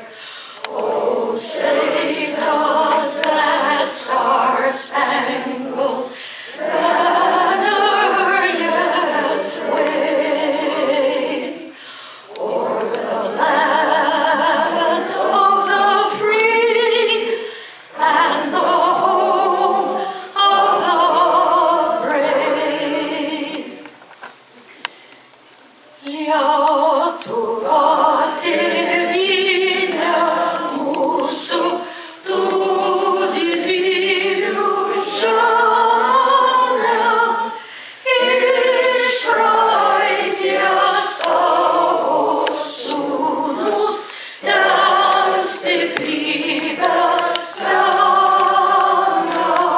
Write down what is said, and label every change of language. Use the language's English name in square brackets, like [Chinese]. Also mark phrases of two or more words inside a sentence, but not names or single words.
[English] Oh, say does that star-spangled banner yet wave o'er the land of the free and the home of the brave? [Lithuanian] Lietuva tėvynė mūsų, tu didvyrių žemė, iš praeities tavo sūnus ten stiprybę semia.